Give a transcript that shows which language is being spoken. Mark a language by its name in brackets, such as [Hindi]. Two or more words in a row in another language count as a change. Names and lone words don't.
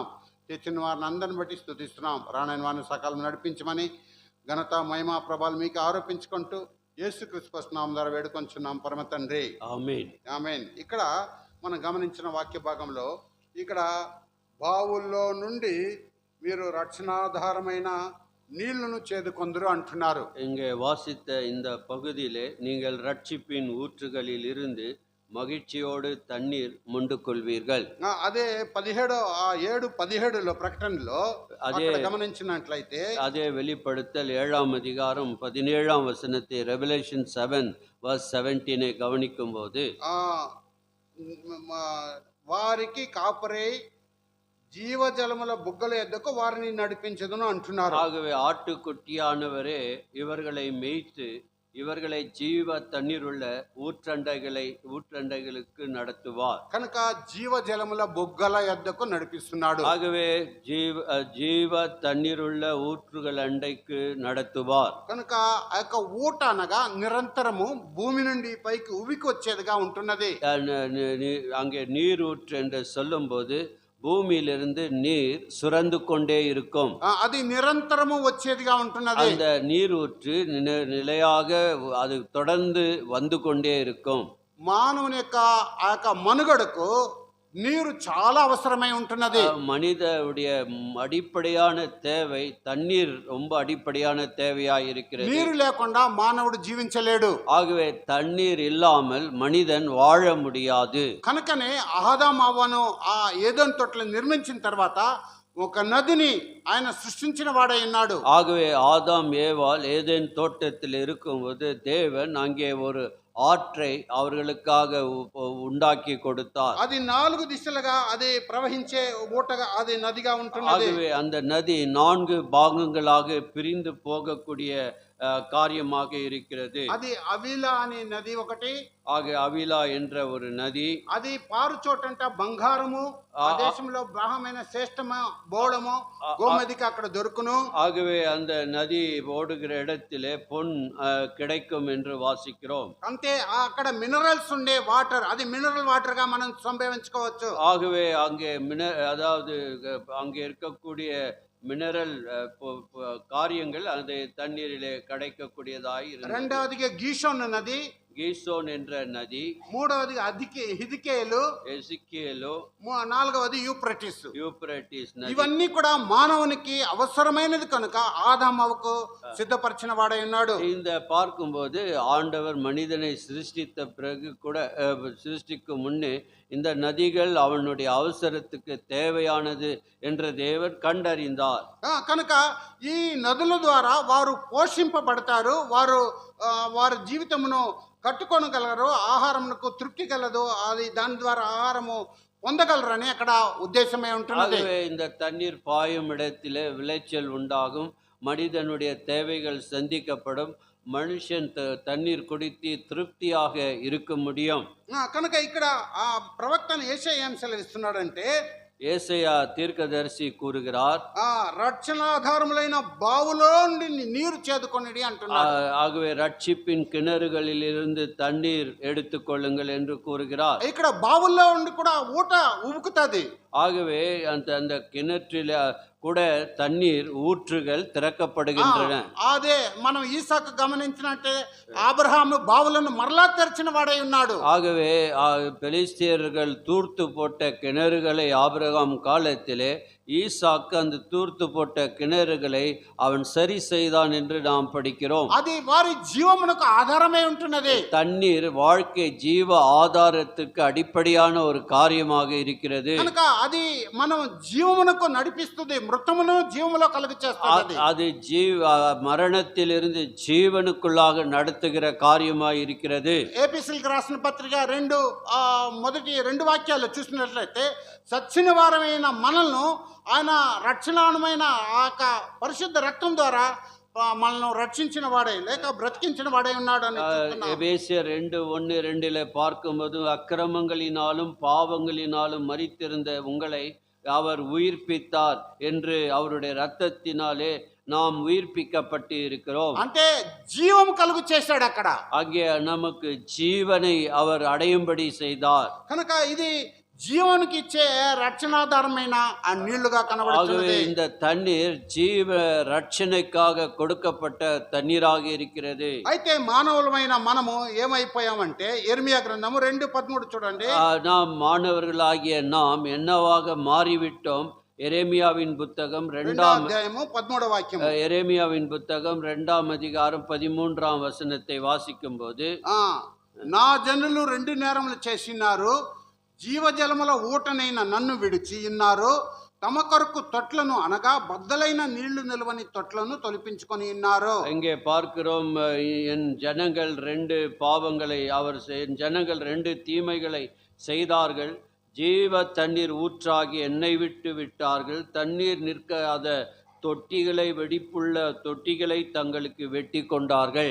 [Telugu] తెచ్చిన వారిని అందరిని బట్టి స్తుతిస్తున్నాం. రానైన వారిని సకాలం నడిపించమని ఘనత, మహిమ, ప్రభావాలు మీకు ఆరోపించుకుంటూ యేసుక్రీస్తు నామం ద్వారా వేడుకొంచున్నాం పరమ తండ్రి. ఆమేన్. ఆమేన్. ఇక్కడ మనం గమనించిన వాక్య భాగంలో ఇక్కడ బావుల్లో నుండి మీరు రక్షణాధారమైన నీళ్లను చేదుకొందరు అంటున్నారు. [Tamil] இங்கே வாசித்த இந்த பகுதியிலே நீங்கள் ரட்சிப்பின் ஊற்றுகளில் இருந்து மகிழ்ச்சியோடு தண்ணீர் மொண்டு கொள்வீர்கள். [Telugu] అదే 7:17 ప్రకటనలో అదే గమనించినట్లయితే, [Tamil] அதே வெளிப்படுத்தல் 7ஆம் அதிகாரம் 17ஆம் வசனத்தை, ரெவலேஷன் 7 verse 17 கவனிக்கும் போது, [Telugu] వారికి కాపరై జీవజలముల బుగ్గల యొద్దకు వారిని నడిపించదును అంటున్నారు. [Tamil] ஆகவே ஆட்டுக்குட்டியானவரே இவர்களை மேய்த்து இவர்களை ஜீவ தண்ணீருள்ள ஊற்றண்டைகளுக்கு நடத்துவார். [Telugu] కనుక జీవజలముల బుగ్గల యొద్దకు నడిపిస్తున్నాడు. [Tamil] ஆகவே ஜீவ தண்ணீருள்ள ஊற்றுகள் அண்டைக்கு நடத்துவார். [Telugu] కనుక ఆ యొక్క ఊట అనగా నిరంతరము భూమి నుండి పైకి ఉవికి వచ్చేదిగా ఉంటున్నది. [Tamil] அங்கே நீர் ஊற்று என்று சொல்லும் போது பூமியிலிருந்து நீர் சுரந்து கொண்டே இருக்கும். [Telugu] అది నిరంతరము వచ్చేదిగా ఉంటున్నది. [Tamil] அந்த நீர் ஊற்று நிலையாக அது தொடர்ந்து வந்து கொண்டே இருக்கும். [Telugu] మానవుని యొక్క ఆ యొక్క మనుగడకు నీరు చాలా అవసరమై ఉంటున్నది. [Tamil] மனிதனுடைய அடிப்படையான தேவை தண்ணீர் ரொம்ப அடிப்படையான தேவையாக இருக்கிறது. [Telugu] நீர் లేకుండా మానవుడు జీవించలేడు. [Tamil] ஆகவே தண்ணீர் இல்லாமல் மனிதன் வாழ முடியாது. [Telugu] కనుకనే ఆదాము అవ్వను ఆ ఏదెను తోటలో నిర్మించిన తర్వాత ఒక నదిని ఆయన సృష్టించిన వాడై ఉన్నాడు. [Tamil] ஆகவே ஆதாம் ஏவாள் ஏதேன் தோட்டத்தில் இருக்கும்போது தேவன் அங்கே ஒரு ஆற்றை அவர்களுக்காக உண்டாக்கி கொடுத்தார். [Telugu] అది 4 దిశలుగా అది ప్రవహించే ఊటగా అది నదిగా ఉంటున్నది. [Tamil] ஆகவே அந்த நதி 4 பாகங்களாக பிரிந்து போகக்கூடிய காரியமாக இருக்கிறது. [Telugu] అది అవిలా అనే నది ఒకటి, [Tamil] ஆக அவிலா என்ற ஒரு நதி, [Telugu] అది పారు చోటంట బంగారము, ఆ ఆ- దేశంలో బ్రాహ్మణ శ్రేష్టమ బోళము ఆ- గోమదికి అక్కడ దొరుకును. [Tamil] ஆகவே அந்த நதி ஓடுகிற இடத்திலே பொன் கிடைக்கும் என்று வாசிக்கிறோம். [Telugu] అంతే అక్కడ మినరల్స్ ఉండే వాటర్, అది [English] mineral water [Telugu] గా మనం సంభవించుకోవచ్చు. [Tamil] ஆகவே அங்கே அதாவது அங்கே இருக்கக்கூடிய மினரல் காரியங்கள் அந்த தண்ணீரிலே கிடைக்கக்கூடியதாய் இருந்தது. [Telugu] రెండవదిగా గీషోన్ నది, [Tamil] கீசோன் என்ற நதி, [Telugu] మూడవది హిదికేలు, [Tamil] எசிக்கியேலு, [Telugu] నాలుగవది యూప్రటిస్. [Tamil] யூப்ரட்டிஸ் நதி. [Telugu] ఇవన్నీ కూడా మానవునికి అవసరమైనది కనుక ఆదాముకు సిద్ధపరిచిన వాడై ఉన్నాడు. [Tamil] இந்த பார்க்கும்போது ஆண்டவர் மனிதனை சிருஷ்டித்த பிறகு கூட சிருஷ்டிக்கும் முன்னே இந்த நதிகள் அவனுடைய அவசரத்துக்கு தேவையானது என்ற தேவன் கண்டறிந்தார். [Telugu] కనుక ఈ నదుల ద్వారా వారు పోషింపబడతారు, వారు వారి జీవితమును కట్టుకొనగలరు, ఆహారమునకు తృప్తి కలదు, అది దాని ద్వారా ఆహారము పొందగలరని అక్కడ ఉద్దేశమే ఉంటున్నది. [Tamil] ஆகவே இந்த தண்ணீர் பாயும் இடத்திலே விளைச்சல் உண்டாகும், மனிதனுடைய தேவைகள் சந்திக்கப்படும், மனுஷன் தண்ணீர் குடித்து திருப்தியாக இருக்க முடியும். [Telugu] కనుక ఇక్కడ ఆ ప్రవక్తను యేషయా ఏం సెలవిస్తున్నాడంటే, [Tamil] ஏசாயா தீர்க்கதரிசி கூறுகிறார், [Telugu] రక్షణాధారములైన బావులో నుండి నీరు చేదుకొనిడి అంటున్నాడు. [Tamil] ஆகவே ரட்சிப்பின் கிணறுகளிலிருந்து தண்ணீர் எடுத்துக்கொள்ளுங்கள் என்று கூறுகிறார். [Telugu] ఇక్కడ బావుల్లో ఉండి కూడా ఊట ఉబుకుతుంది. [Tamil] ஆகவே அந்த அந்த கிணற்றில கூட தண்ணீர் ஊற்றுகள் திறக்கப்படுகின்றன. [Telugu] అదే మనం ఈసాకు గమనించినట్టే అబ్రహాము బావులను మరలా తెరిచిన వాడై ఉన్నాడు. [Tamil] ஆகவே பெலிஸ்தியர்கள் தூர்த்து போட்ட கிணறுகளை ஆபிரகாம் காலத்திலே ஈசாக்கு அந்த தூர்த்து போட்ட கிணறுகளை அவன் சரி செய்தான் என்று நாம் படிக்கிறோம். [Telugu] అది వారి జీవమునకు ఆధారమై ఉంటున్నది. [Tamil] தண்ணீர் வாழ்க்கை ஜீவ ஆதாரத்துக்கு அடிப்படையான ஒரு காரியமாக இருக்கிறது. [Telugu] కనుక అది మనం జీవమునకు నడిపిస్తుంది, మృతమును జీవములో కలుగు చేస్తుంది. [Tamil] அது மரணத்திலிருந்து ஜீவனுக்குள்ளாக நடத்துகிற காரியமாய் இருக்கிறது. [Telugu] ఏపీసీలకు రాసిన పత్రిక మొదటి 2 వాక్యాలు చూసినట్లయితే, సచ్చిన వారమైన మనల్ని ఆయన రక్షణానుమైన ఆ పరిశుద్ధ రక్తం ద్వారా మనల్ని రక్షించిన వాడే లేక బ్రతికించిన వాడే ఉన్నాడు అని చెప్తున్నాం. [Tamil] எபேசியர் 2:1-2 பார்க்கும்போது அக்கிரமங்களினாலும் பாவங்களினாலும் மரித்திருந்த உங்களை அவர் உயிர்ப்பித்தார் என்று அவருடைய இரத்தத்தினாலே நாம் உயிர்ப்பிக்கப்பட்டு இருக்கிறோம். [Telugu] అంటే జీవం కలుగు చేశాడు అక్కడ. [Tamil] அங்கே நமக்கு ஜீவனை அவர் அடையும்படி செய்தார். [Telugu] కనుక ఇది జీవానికి ఇచ్చే రక్షణాధారమైన ఆ నీళ్లుగా కనబడుతుంది. [Tamil] இந்த தண்ணீர் ஜீவ ரட்சணைக்காக கொடுக்கப்பட்ட தண்ணீராக இருக்கிறது. [Telugu] అయితే మానవులమైన మనము ఏమైపోయామంటే, యెర్మియా గ్రంథము 2:13 చూడండి. [Tamil] நாம் மாணவர்களாகிய நாம் என்னவாக மாறிவிட்டோம். எரேமியாவின் புத்தகம் 2ஆம் [Telugu] అధ్యాయము 13వ వాక్యం. [Tamil] எரேமியாவின் புத்தகம் 2ஆம் அதிகாரம் 13ஆம் வசனத்தை வாசிக்கும் போது, [Telugu] నా జనులు 2 నేరములు చేసినారు, జీవజలముల ఊటనైన నన్ను విడిచి ఉన్నారు, తమ కొరకు తొట్లను అనగా బద్దలైన నీళ్లు నిలవని తొట్లను తొలిపించుకొని ఉన్నారు. [Tamil] இங்கே பார்க்கிறோம், என் ஜனங்கள் 2 பாவங்களை என் ஜனங்கள் 2 தீமைகளை செய்தார்கள். ஜீவ தண்ணீர் ஊற்றாகி என்னை விட்டு விட்டார்கள். தண்ணீர் நிற்காத தொட்டிகளை, வெடிப்புள்ள தொட்டிகளை தங்களுக்கு வெட்டி கொண்டார்கள்.